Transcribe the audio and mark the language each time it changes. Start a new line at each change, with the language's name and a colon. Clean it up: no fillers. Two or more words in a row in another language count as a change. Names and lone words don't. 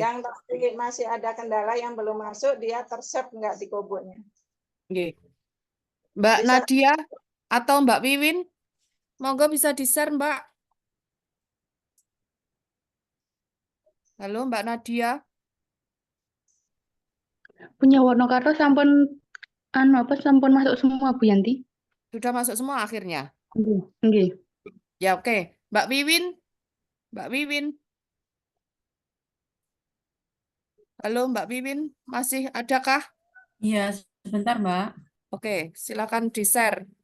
Indonesian: Yang tadi masih ada kendala yang belum masuk, dia tersave nggak di Kobo-nya? Nggih. Mbak Bisa. Nadia atau Mbak Wiwin, monggo bisa di-share, Mbak. Halo, Mbak Nadia. Punya Wonokarto
Javanese: sampun sampun
Indonesian: masuk semua Bu Yanti? Sudah masuk semua akhirnya?
Javanese: Nggih. Nggih.
Indonesian: Ya, oke. Mbak Wiwin. Mbak Wiwin. Halo, Mbak Wiwin. Masih adakah? Iya, sebentar, Mbak. Oke, silakan di-share.